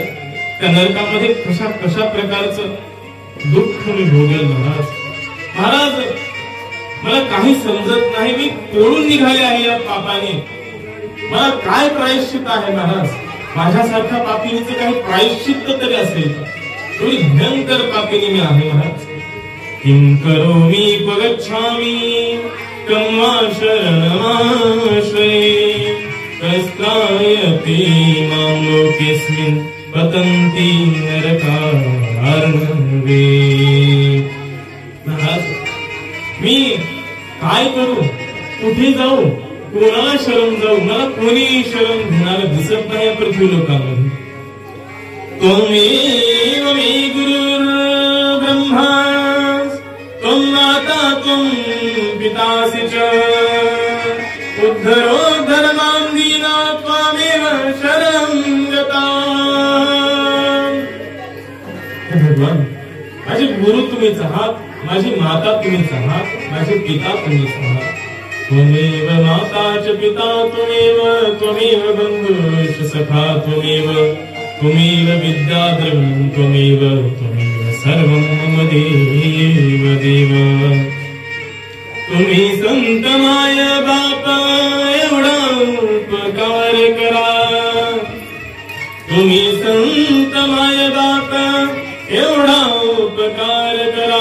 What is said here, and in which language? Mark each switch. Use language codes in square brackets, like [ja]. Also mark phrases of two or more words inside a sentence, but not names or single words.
[mr] त्या नरकामध्ये कशा प्रकारचं दुःख मी भोगेल महाराज. महाराज, मला काही समजत नाही, मी पळून निघाले आहे या पापाने. मला काय प्रायश्चित आहे महाराज? माझ्यासारख्या पापिनीचं काही प्रायश्चित्त तरी असेल का? एवढी भयंकर पापिनी मी आहे महाराज. [sa] किं करोमि गच्छामि कं वा शरणमाश्रये, कस्त्रायते मां लोकेऽस्मिन् पतन्ति नरकार्णवे. [mr] महाराज, मी काय करू? कुठे जाऊ? कोणाला शरण जाऊ? मला कोणी शरण घेणार दिसत नाही पृथ्वी लोकांमध्ये. [sa] त्वमेव मे गुरुर्ब्रह्मा त्वं माता त्वं पितासि च, उद्धरोद्धर मां दीना त्वामेव शरणं गता. [mr] हे भगवान, माझे गुरु तुम्हीच आहात, माझी माता तुम्हीच आहात, माझे पिता तुम्हीच आहात. [sa] त्वमेव माता च पिता त्वमेव, त्वमेव बन्धुश्च सखा त्वमेव, त्वमेव विद्या द्रविणं त्वमेव, त्वमेव सर्वं मम देव देव. [mr] तुम्ही संत माय बापा एवढा उपकार करा, तुम्ही संत माय बापा एवढा उपकार करा.